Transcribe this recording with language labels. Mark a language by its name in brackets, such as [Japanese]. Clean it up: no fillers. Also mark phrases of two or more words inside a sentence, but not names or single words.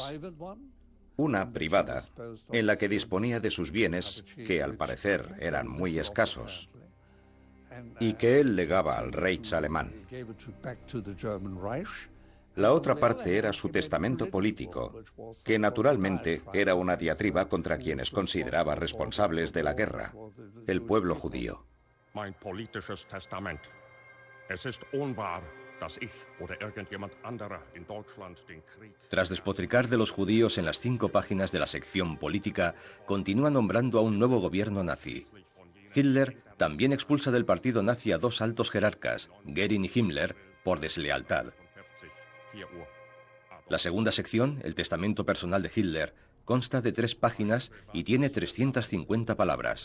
[Spanish] Una privada, en la que disponía de sus bienes, que al parecer eran muy escasos, y que él legaba al Reich alemán. La otra parte era su testamento político, que naturalmente era una diatriba contra quienes consideraba responsables de la guerra, el pueblo judío. [German] Mein politisches Testament. Es ist unwahr, dass ich oder irgendjemand anderer in Deutschland den Krieg. [Spanish] Tras despotricar de los judíos en las 5 páginas de la sección política, continúa nombrando a un nuevo gobierno nazi. Hitler también expulsa del partido nazi a 2 altos jerarcas, Göring y Himmler, por deslealtad. La segunda sección, el testamento personal de Hitler, consta de 3 páginas y tiene 350 palabras.